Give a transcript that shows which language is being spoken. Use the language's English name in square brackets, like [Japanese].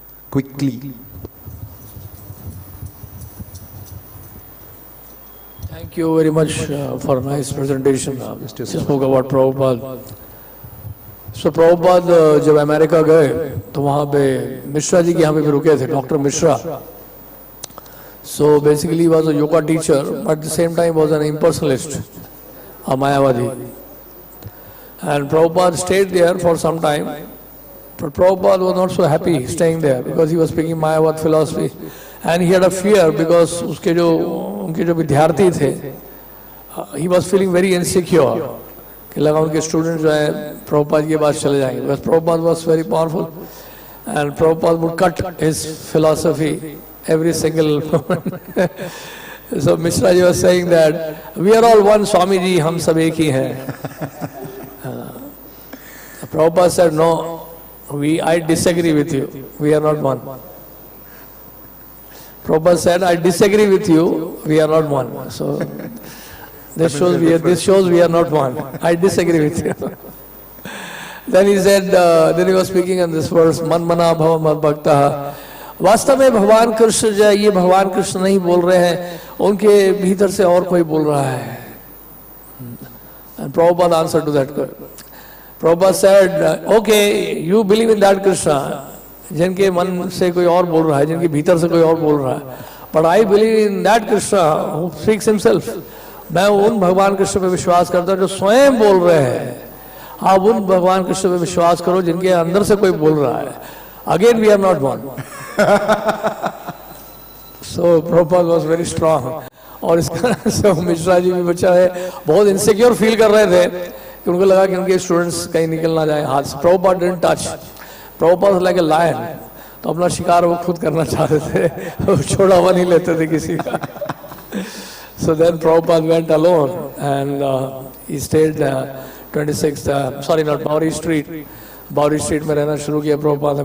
[English] Quickly. Thank you very much for a nice presentation. You spoke about Prabhupada. [Hindi] So Prabhupada जब America गए तो वहाँ पे मिश्रा जी के यहाँ पे भी रुके थे, doctor Mishra. [English] So basically he was a yoga teacher, but at the same time was an impersonalist, a Mayavadi. And Prabhupada stayed there for some time, but Prabhupada was not so happy staying there because he was speaking Mayavad philosophy. And he had a fear because [Hindi] उनके जो विद्यार्थी थे, [English] he was feeling very insecure [Hindi] कि लगा उनके student जो है प्रभुपाद के पास चले जाएंगे. [English] Because Prabhupada was very powerful and Prabhupada would cut his philosophy every single moment. So Mishra ji was saying that we are all one, Swami ji, [Hindi] हम सब एक ही हैं. [English] Prabhupada said, no, I disagree with you, we are not one. Prabhupada said, I disagree with you, we are not one. So this shows we are not one. I disagree with you. Then he said, then he was speaking in this verse, Man mana bhava mad bhakta. [Hindi] वास्तव में भगवान कृष्ण जो है, ये भगवान कृष्ण नहीं बोल रहे हैं, उनके भीतर से और कोई बोल रहा है. [English] And Prabhupada answered to that. Prabhupada said, okay, you believe in that Krishna, [Hindi] जिनके मन से कोई और बोल रहा है, जिनके भीतर से कोई और बोल रहा है. [English] But I believe in that Krishna who speaks himself. [Hindi] मैं उन भगवान कृष्ण पे विश्वास करता हूँ जो स्वयं बोल रहे हैं. आप उन भगवान कृष्ण पे विश्वास करो जिनके अंदर से कोई बोल रहा है. [English] Again we are not one. So Prabhupada was very strong. [Hindi] और इसका so मिश्रा जी भी बच्चा है बहुत इनसिक्योर फील कर रहे थे कि उनको लगा कि उनके स्टूडेंट्स कहीं निकल ना जाए हाथ से. [English] Prabhupada didn't touch. Prabhupada was like a lion. [Hindi] तो अपना शिकार वो खुद करना चाहते थे, छोड़ा हुआ नहीं लेते थे किसी का. [English] So then Prabhupada went alone and he stayed 26th, sorry not Bowery Street [Hindi] में रहना शुरू किया प्रभुपाद ने.